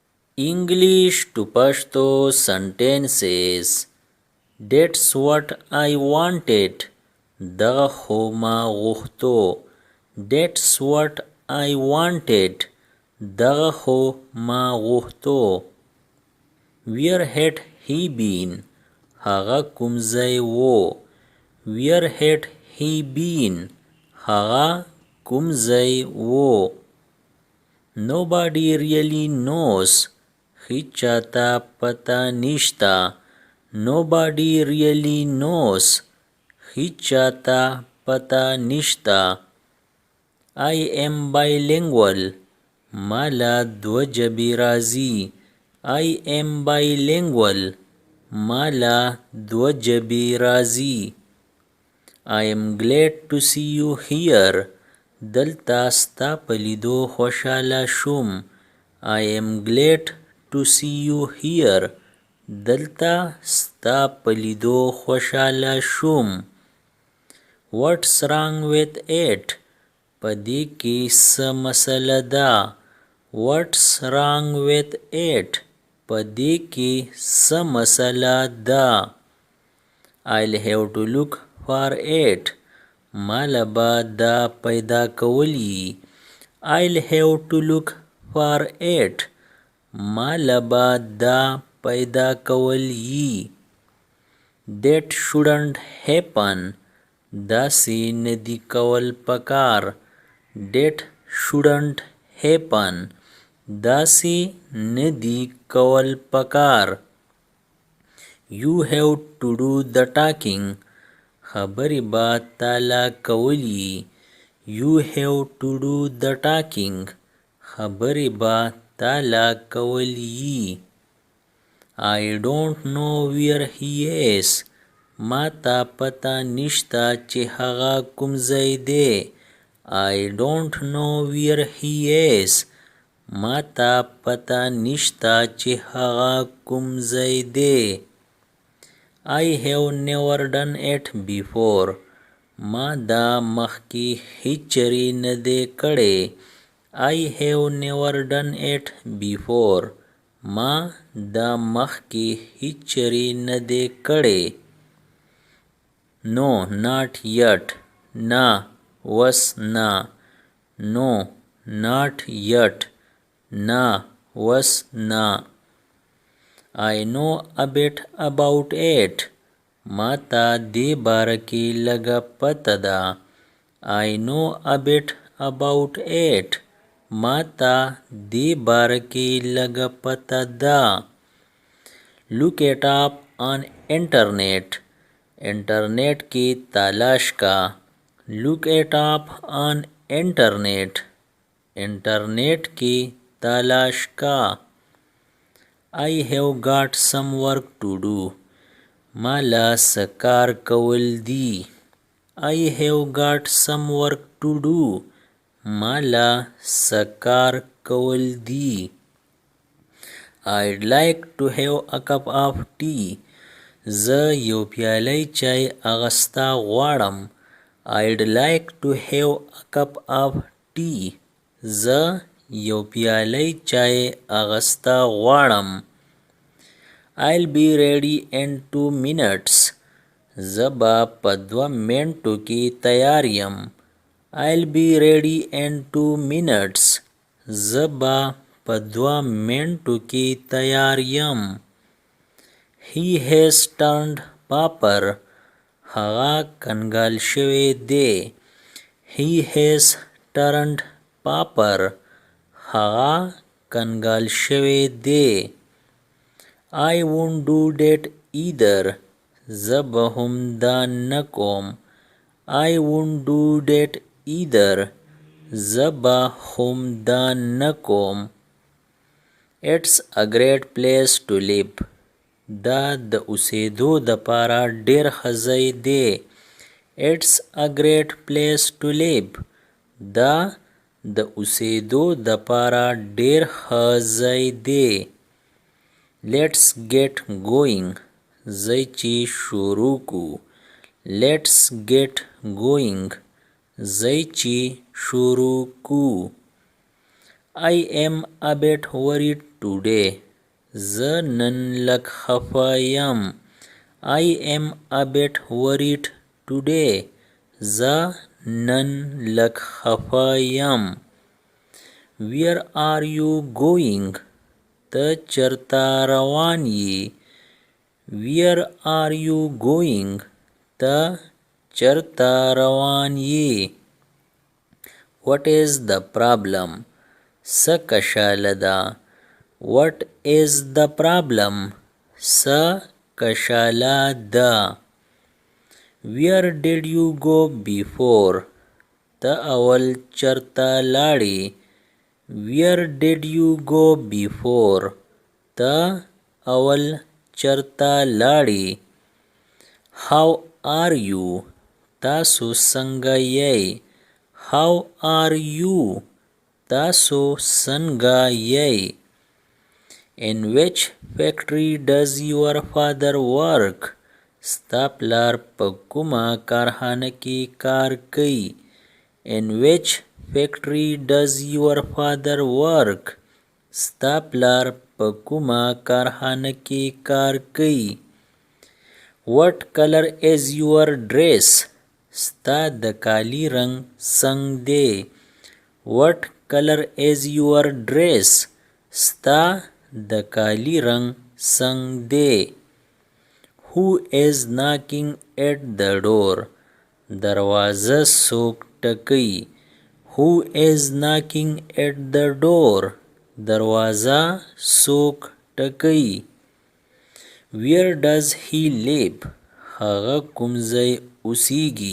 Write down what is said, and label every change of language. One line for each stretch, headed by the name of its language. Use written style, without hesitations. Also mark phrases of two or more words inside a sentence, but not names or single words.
English: English to Pashto sentences. That's what I wanted.
Pashto: دغه خو ما غوښتو.
English: That's what I wanted.
Pashto: دغه خو ما غوښتو.
English: Where had he been?
Pashto: هغه کوم ځای وو.
English: Where had he been?
Pashto: هغه کوم ځای وو.
English: Nobody really knows.
Pashto: هیچاته پته نشته.
English: Nobody really knows.
Pashto: هیچاته پته نشته.
English: I am bilingual.
Pashto: مالا دو جبی راځي.
English: I am bilingual.
Pashto: مالا دو جبی راځي.
English: I am glad to see you here.
Pashto: دلته ستا په لیدو خوشحاله شوم.
English: I am glad to see you here.
Pashto: دلته ستا په لیدو خوشحاله شوم.
English: What's wrong with it?
Pashto: په دې کې څه مسله ده.
English: What's wrong with it?
Pashto: په دې کې څه مسله ده.
English: I'll have to look for it.
Pashto: مالا به دا پیدا کولی.
English: I'll have to look for it.
Pashto: مالا به دا پیدا کولی.
English: That shouldn't happen.
Pashto: داسې ندی کول پکار.
English: That shouldn't happen.
Pashto: داسې ندی کول پکار.
English: You have to do the talking.
Pashto: خبرې به تالا کولی.
English: You have to do the talking.
Pashto: خبرې به تالا کولی.
English: I don't know where he is.
Pashto: ما تا پتا نشتا چې هغه کوم ځای دی.
English: I don't know where he is.
Pashto: ما تا پتا نشتا چې هغه کوم ځای دی.
English: I have never done it before.
Pashto: ما دا مخکې هیچرې نه دی کړی.
English: I have never done it before.
Pashto: ما دا مخکې هیچرې نه دی کړی.
English: No, not yet.
Pashto: نه وس نه.
English: No, not yet.
Pashto: نه وس نه.
English: I know a bit about it.
Pashto: ما تا دې باره کې لږه پته ده.
English: I know a bit about it.
Pashto: ما تا دې باره کې لږه پته ده.
English: Look it up on internet.
Pashto: انټرنیټ کې تلاش کا.
English: Look it up on internet.
Pashto: انټرنیټ کې تلاش کا.
English: I have got some work to do.
Pashto: مالا سکار کول دی.
English: I have got some work to do.
Pashto: مالا سکار کول دی.
English: I'd like to have a cup of tea.
Pashto: زه یو پیالی چای اغستا غواړم.
English: I'd like to have a cup of tea.
Pashto: زه یو پیالی چای اغستا غواړم.
English: I'll be ready in 2 minutes.
Pashto: زه به په 2 منټو کې تیار یم.
English: I'll be ready in 2 minutes.
Pashto: زه به په 2 منټو کې تیار یم.
English: He has turned paper.
Pashto: هغه کنګال شوی دی.
English: He has turned paper.
Pashto: هغه کنګال شوی دی.
English: I won't do that either.
Pashto: زه به هم دا نه کوم.
English: I won't do that either.
Pashto: زه به هم دا نه کوم.
English: It's a great place to live.
Pashto: دا د اوسېدو دپاره ډېر ښه ځای دی.
English: It's a great place to live.
Pashto: دا د اوسېدو دپاره ډېر ښه ځای دی.
English: Let's get going.
Pashto: ځئ چې شروع کو.
English: Let's get going.
Pashto: ځئ چې شروع کو.
English: I am a bit worried today.
Pashto: زه نن لږ خفه یم.
English: I am a bit worried today.
Pashto: زه نن لږ خفه یم.
English: Where are you going?
Pashto: ته چرته روان یې؟
English: Where are you going?
Pashto: ته چرته روان یې؟
English: What is the problem?
Pashto: څه کشاله ده؟
English: What is the problem?
Pashto: څه کشاله ده؟
English: Where did you go before?
Pashto: ته اول چرته لاړې؟
English: Where did you go before?
Pashto: ته اول چرته لاړې؟
English: How are you?
Pashto: تاسو څنګه یې؟
English: How are you?
Pashto: تاسو څنګه یې؟
English: In which factory does your father work?
Pashto: ستا پلار په کومه کارخانه کې کار کوي؟
English: In which factory does your father work?
Pashto: ستا پلار په کومه کارخانه کې کار کوي؟
English: What color is your dress?
Pashto: ستا د کالي رنګ څنګه دی؟
English: What color is your dress?
Pashto: ستا د کالي رنګ څنګه دی؟
English: Who is knocking at the door?
Pashto: دروازه څوک ټکوي؟
English: Who is knocking at the door?
Pashto: دروازه څوک ټکوي؟
English: Where does he live?
Pashto: هغه کوم ځای اوسیږي؟